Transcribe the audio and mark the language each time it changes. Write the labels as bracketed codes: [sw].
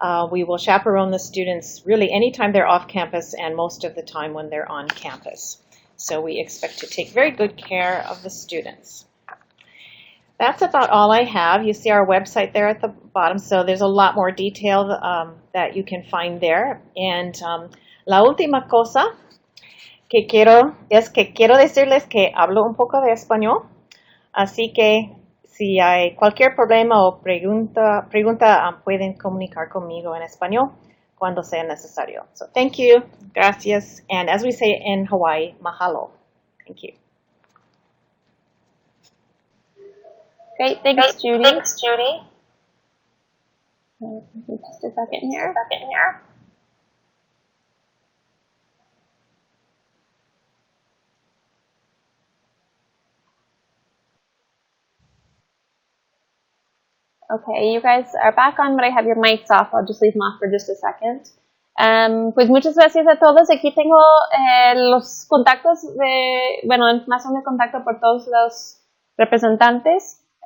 [en] We will chaperone the students really anytime they're off campus and most of the time when they're on campus. So we expect to take very good care of the students. That's about all I have. You see our website there at the bottom, so there's a lot more detail that you can find there. [es] And la última cosa que quiero decirles que hablo un poco de español, así que si hay cualquier problema o pregunta pueden comunicar conmigo en español cuando sea necesario. [en] So thank you, gracias, and as we say in Hawaii, mahalo. Thank you. Great, thanks, Judy. Just a second here. Okay, you guys are back on, but I have your mics off. I'll just leave them off for just a second. [es] Pues muchas gracias a todos. Aquí tengo los contactos la información de contacto por todos los representantes.